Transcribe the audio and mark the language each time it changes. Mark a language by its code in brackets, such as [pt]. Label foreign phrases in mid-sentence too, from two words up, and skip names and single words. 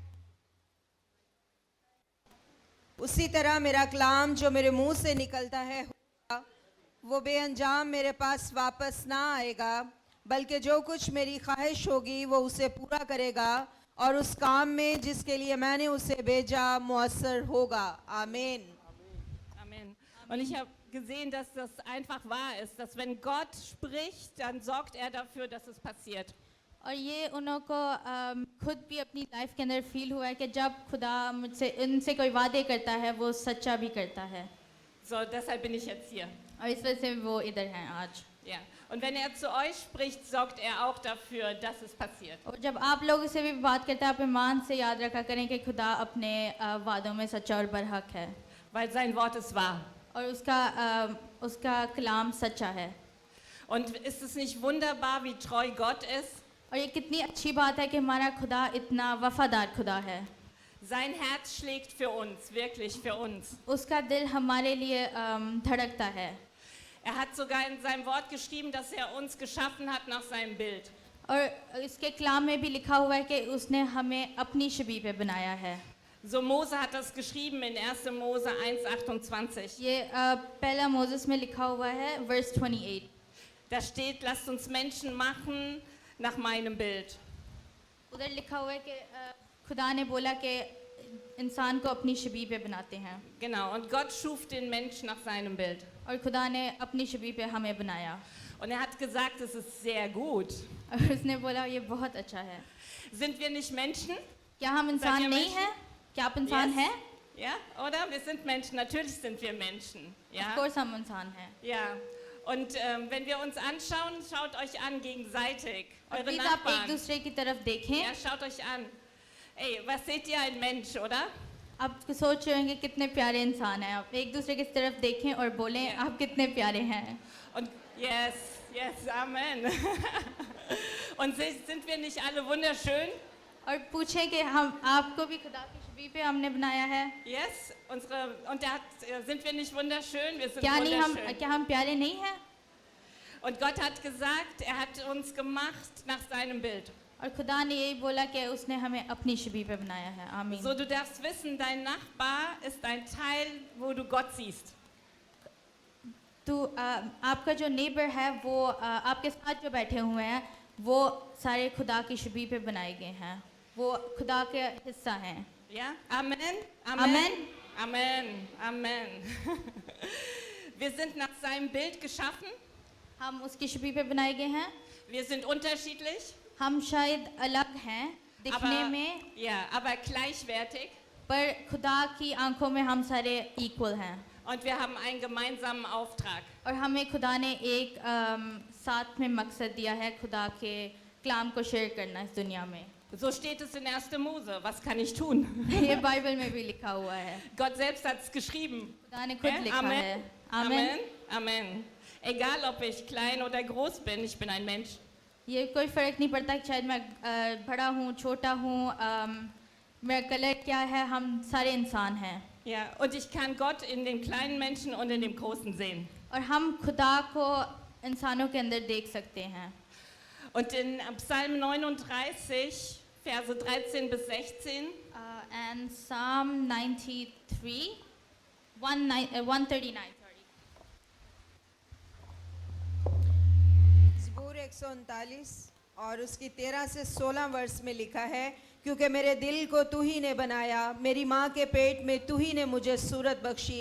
[hi] उसी तरह मेरा कलाम जो मेरे मुंह से निकलता है वो बेअंजाम मेरे पास वापस ना आएगा, बल्कि जो कुछ मेरी ख्वाहिश होगी वो उसे पूरा करेगा और उस काम में जिसके लिए मैंने उसे भेजा मुअस्सर होगा. आमीन. [de] Amen. Und ich habe gesehen, dass das einfach wahr ist, dass wenn Gott spricht, dann sorgt er dafür, dass es passiert. [hi] और ये उनको खुद भी अपनी लाइफ के अंदर फील हुआ है कि जब खुदा मुझसे उनसे कोई वादे करता है वो सच्चा भी करता है. [de] So, deshalb bin ich jetzt hier. [hi] और इस वजह से वो इधर हैं आज. [de] Ja. Und wenn er zu euch spricht, sorgt er auch dafür, dass es passiert. [hi] और जब आप लोगों से भी बात करते हैं आप ईमान से याद रखा करें कि खुदा अपने वादों में सच्चा और बरहक है. [de] Weil sein Wort ist wahr. [hi] और उसका कलाम सच्चा है. [de] Und ist es nicht wunderbar, wie treu Gott ist? [hi] और ये कितनी अच्छी बात है कि हमारा खुदा इतना वफादार खुदा है. [de] Sein Herz schlägt für uns, wirklich für uns. [hi] उसका दिल हमारे लिए धड़कता है. [de] Er hat sogar in seinem Wort geschrieben, dass er uns geschaffen hat nach seinem Bild. [hi] और इसके कलाम में भी लिखा हुआ है कि उसने हमें अपनी शबीह पे बनाया है. [de] So Mose hat das geschrieben in 1. Mose 1,28. [hi] ये पहला मोसेस में लिखा हुआ है वर्स 28. [de] Da steht, lasst uns Menschen machen nach meinem Bild. [hi] उधर लिखा हुआ है कि खुदा ने बोला कि इंसान को अपनी शबीह पे बनाते हैं. [de] Genau, und Gott schuf den Menschen nach seinem Bild. [hi] और खुदा ने अपनी शबीह पे हमें बनाया. [de] Und er hat gesagt, es ist sehr gut. [hi] और उसने बोला ये बहुत अच्छा है. [de] Sind wir nicht Menschen? [hi] क्या हम इंसान नहीं हैं? क्या आप इंसान हैं? [de] Ja, oder? Wir sind Menschen, natürlich sind wir Menschen. Ja, [en] Of course [hi] हम इंसान हैं. [de] ja. Und wenn wir uns anschauen, schaut euch an gegenseitig. [hi] और [de] Eure [hi] प्लीज आप एक [de] Nachbarn. [hi] दूसरे की तरफ देखें. [de] Ja, schaut euch an. Ey, was seht ihr, ein Mensch, oder? [hi] आप सोच रहे होंगे कितने प्यारे इंसान हैं. आप एक दूसरे की तरफ देखें और बोलें [de] Yeah. [hi] आप कितने प्यारे हैं. [de] Und yes, Amen. Und sind wir nicht alle wunderschön? [hi] और पूछें कि हम आपको भी खुदा की शबीह पे हमने बनाया है. [de] Yes, und sind wir nicht wunderschön? Wir sind [hi] क्या [de] wunderschön. [hi] हम प्यारे नहीं हैं? [de] Und Gott hat gesagt, er hat uns gemacht nach seinem Bild. [hi] और खुदा ने यही बोला कि उसने हमें अपनी शबीह पे बनाया है. आमीन. [de] So, du darfst wissen, dein Nachbar ist ein Teil, wo du Gott siehst. [hi] आपका जो नेबर है वो आपके साथ जो बैठे हुए हैं वो सारे खुदा की शबीह पे बनाए गए हैं. वो खुदा के हिस्सा हैं. [de] Ja? Amen. Amen. Amen. Amen. Wir sind nach seinem Bild geschaffen. [hi] हम उसकी शबीह पे बनाए गए हैं. [de] Wir sind unterschiedlich. [hi] हम शायद अलग हैं दिखने में, [de] aber gleichwertig. [hi] पर खुदा की आंखों में हम सारे इक्वल हैं. [de] Und wir haben einen gemeinsamen Auftrag. [hi] और हमें खुदा ने एक साथ में मकसद दिया है खुदा के कलाम को शेयर करना इस दुनिया में. [de] So steht es in 1. Mose. Was kann ich tun? [hi] ये बाइबल में भी लिखा हुआ है. [de] Gott selbst hat es geschrieben. [hi] खुदा ने खुद लिखा Amen. है. [de] Amen. Amen. Egal, ob ich klein oder groß bin, ich bin ein Mensch. [hi] ये कोई फ़र्क नहीं पड़ता कि शायद मैं बड़ा हूँ छोटा हूँ मेरा कलर क्या है, हम सारे इंसान हैं. [de] Ja, und ich kann Gott in dem kleinen Menschen und in dem großen sehen. [hi] और हम खुदा को इंसानों के अंदर देख सकते हैं. [de] Und in Psalm 39, Verse 13 bis 16, [en] And Psalm 93 139 सॉरी। [hi] ज़बूर 139 और उसकी 13 से 16 वर्ष में लिखा है, क्योंकि मेरे दिल को तू ही ने बनाया, मेरी माँ के पेट में तू ही ने मुझे सूरत बख्शी।